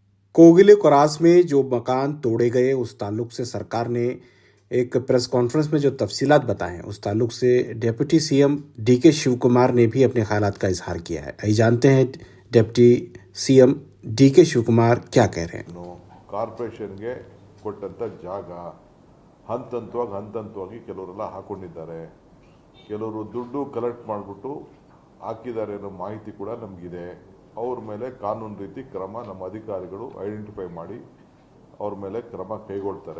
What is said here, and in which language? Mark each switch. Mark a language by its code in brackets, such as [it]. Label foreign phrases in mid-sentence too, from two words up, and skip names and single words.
[ur] کوگلے کورس میں جو مکان توڑے گئے اس تعلق سے سرکار نے ایک [en] press conference [ur] میں جو تفصیلات بتائے ہیں اس تعلق سے [en] deputy CM [ur] ڈی کے شیو کمار نے بھی اپنے خیالات کا اظہار کیا ہے. آئیے جانتے ہیں [en] deputy CM [ur] ڈی کے شیو کمار کیا کہہ رہے ہیں. [kn] ಕಾರ್ಪೊರೇಷನ್ಗೆ ಕೊಟ್ಟಂತ ಜಾಗ ಹಂತಂತವಾಗಿ ಕೆಲವರೆಲ್ಲ ಹಾಕೊಂಡಿದ್ದಾರೆ, ಕೆಲವರು ದುಡ್ಡು ಕಲೆಕ್ಟ್ ಮಾಡಿಬಿಟ್ಟು ಹಾಕಿದ್ದಾರೆ ಅನ್ನೋ ಮಾಹಿತಿ ಕೂಡ ನಮಗಿದೆ। ಅವ್ರ ಮೇಲೆ ಕಾನೂನು ರೀತಿ ಕ್ರಮ ನಮ್ಮ ಅಧಿಕಾರಿಗಳು ಐಡೆಂಟಿಫೈ ಮಾಡಿ ಅವ್ರ ಮೇಲೆ ಕ್ರಮ ಕೈಗೊಳ್ತಾರೆ।